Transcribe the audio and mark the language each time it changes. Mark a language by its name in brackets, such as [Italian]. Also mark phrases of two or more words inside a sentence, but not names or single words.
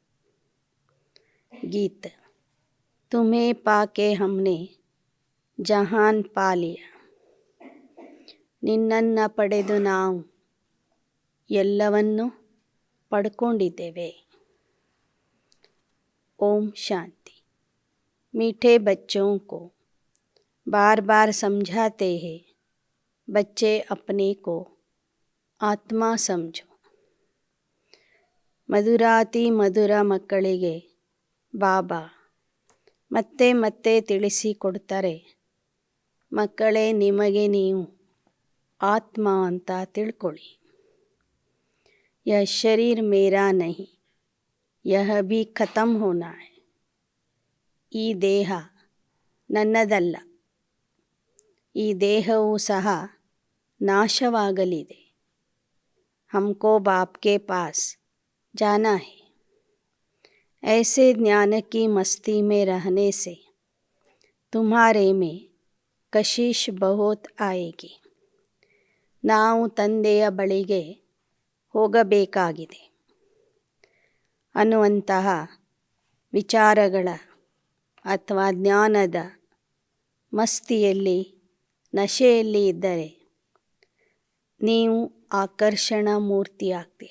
[Hindi] गीत। तुम्हें पाके हमने जहान पा लिया. [Kannada] ನಿನ್ನನ್ನು ಪಡೆದು ನಾವು ಎಲ್ಲವನ್ನೂ ಪಡ್ಕೊಂಡಿದ್ದೇವೆ. ಓಂ ಶಾಂತಿ. [Hindi] मीठे बच्चों को बार बार समझाते हैं, बच्चे अपने को आत्मा समझो. [Kannada] ಮಧುರಾತಿ ಮಧುರ ಮಕ್ಕಳಿಗೆ ಬಾಬಾ ಮತ್ತೆ ಮತ್ತೆ ತಿಳಿಸಿಕೊಡ್ತಾರೆ, ಮಕ್ಕಳೇ ನಿಮಗೆ ನೀವು ಆತ್ಮ ಅಂತ ತಿಳ್ಕೊಳ್ಳಿ. [Hindi] यह शरीर मेरा नहीं, यह भी खतम होना है. [Kannada] ಈ ದೇಹ ನನ್ನದಲ್ಲ, ಈ ದೇಹವೂ ಸಹ ನಾಶವಾಗಲಿದೆ. [Hindi] हमको बाप के पास जाना है. ऐसे ज्ञान की मस्ती में रहने से तुम्हारे में कशिश बहुत आएगी. [Kannada] ನಾವು ತಂದೆಯ ಬಳಿಗೆ ಹೋಗಬೇಕಾಗಿದೆ ಅನ್ನುವಂತಹ ವಿಚಾರಗಳ ಅಥವಾ ಜ್ಞಾನದ ಮಸ್ತಿಯಲ್ಲಿ, ನಶೆಯಲ್ಲಿ ಇದ್ದರೆ ನೀವು ಆಕರ್ಷಣಾ ಮೂರ್ತಿ ಆಗ್ತೀರಿ.